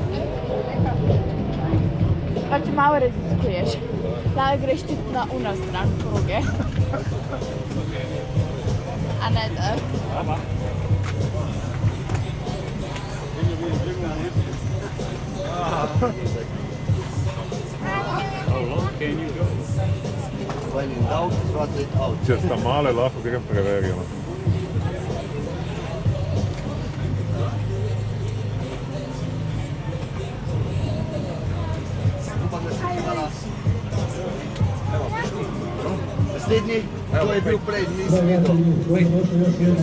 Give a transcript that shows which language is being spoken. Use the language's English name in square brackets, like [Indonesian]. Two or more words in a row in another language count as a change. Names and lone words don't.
[Slovenian] Pač malo raziskuješ. Lahko greš tudi na uno stran proge. A ne da? [English] Ama. How long can you go? When in doubt, throttle it out. [Slovenian] Če sta male, lahko grem preverjeno. Naslednji, to je bil prej, nisem videl.